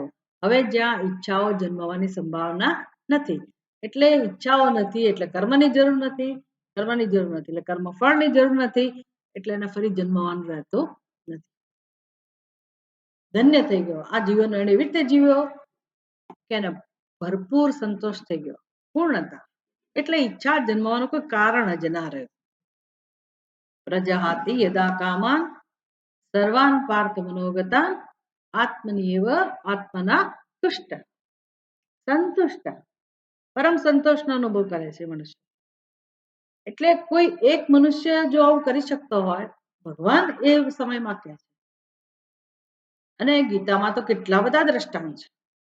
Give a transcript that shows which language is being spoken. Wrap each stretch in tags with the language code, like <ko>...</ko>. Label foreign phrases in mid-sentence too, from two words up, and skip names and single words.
<gu>હવે જ્યાં ઈચ્છાઓ જન્મવાની સંભાવના નથી, એટલે ઈચ્છાઓ નથી એટલે કર્મની જરૂર નથી, કર્મની જરૂર નથી એટલે કર્મફળની જરૂર નથી, એટલે એને ફરી જન્મવાનું રહેતું નથી. ધન્ય થઈ ગયો આ જીવન, એને એવી રીતે જીવ્યો કે એને ભરપૂર સંતોષ થઈ ગયો, પૂર્ણતા. એટલે ઈચ્છા જન્મવાનું કોઈ કારણ જ ના રહ્યું.</gu> <sa>પ્રજહાતિ યદા કામાન સર્વાન પાર્થ મનોગતા આત્મનિએવ આત્મના તુષ્ટ.</sa> <gu>સંતુષ્ટ, પરમ સંતોષનો અનુભવ કરે છે મનુષ્ય. એટલે કોઈ એક મનુષ્ય જો આવું કરી શકતો હોય, ભગવાન એ સમયમાં કહે છે. અને ગીતામાં તો કેટલા બધા દ્રષ્ટાંત છે.</gu>